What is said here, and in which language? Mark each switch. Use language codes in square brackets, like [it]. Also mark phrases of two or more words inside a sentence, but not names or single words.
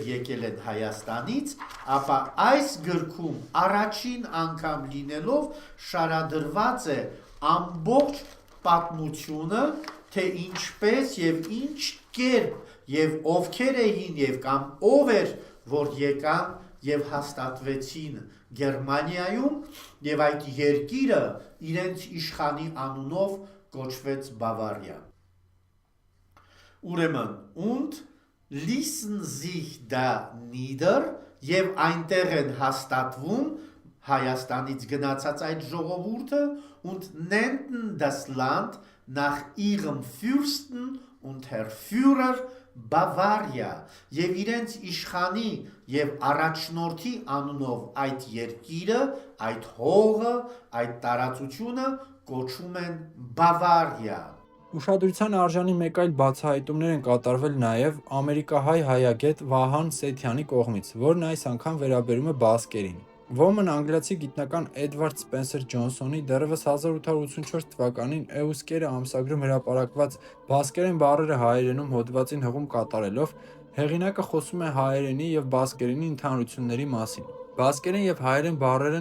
[hy] եկել են Հայաստանից, ապա այս գրքում առաջին անգամ լինելով շարադրված է ամբողջ պատմությունը, թե ինչպես եւ ինչ կերպ եւ ովքեր էին եւ կամ ով էր, որ եկան եւ հաստատվեցին Գերմանիայում եւ այդ երկիրը իրենց իշխանի անունով կոչվեց Բավարիա։ Ուրեմն [de] und ließen sich da nieder [hy] եւ այնտեղ են հաստատվում Հայաստանից գնացած այդ ժողովուրդը [de] und nannten das Land nach ihrem Fürsten und Herr Führer [hy] Բավարիա եւ իրենց իշխանի եւ առաջնորդի անունով այդ երկիրը, այդ հողը, այդ տարածությունը կոչում են Բավարիա։ Ուշադրության արժանի մեկ այլ բացահայտումներ են կատարվել նաև ամերիկահայ հայագետ Վահան Սեթյանի կողմից, որն այս անգամ վերաբերում է բասկերին։ Ոմն անգլիացի գիտնական Էդվարդ Սպենսեր Ջոնսոնի դեռևս 1884 թվականին Էուսկերը ամսագրում հրապարակված բասկերեն բառերը հայերենում հոդվածին հղում կատարելով, հեղինակը խոսում է հայերենի եւ բասկերենի ընդհանրությունների մասին։ Բասկերեն եւ հայերեն բառերն